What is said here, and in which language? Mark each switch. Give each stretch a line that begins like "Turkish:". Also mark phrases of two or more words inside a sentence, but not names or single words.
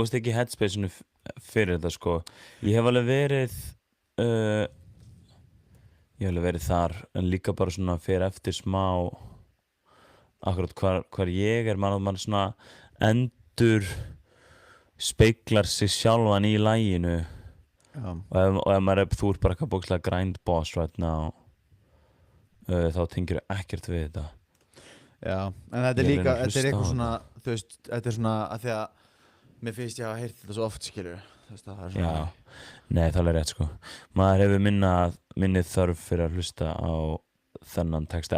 Icelandic: þú veist ekki headspace-inu fyrir þetta sko ég hef alveg verið þar en líka bara svona fyrir eftir smá akkurat hvar ég mann svona endur speglar sig sjálfan í laginu og ef maður þú ert bara eitthvað bókslega
English: grind boss right now
Icelandic: þá tengir ekkert við þetta. Já, en þetta líka, þetta eitthvað svona, þú veist, þetta svona að því að mér finnst ég að heyrt þetta svo oft, skilur, þú veist, það svona... Já, nei, það er rétt, sko. Maður hefur minni þörf fyrir að hlusta á þennan texta.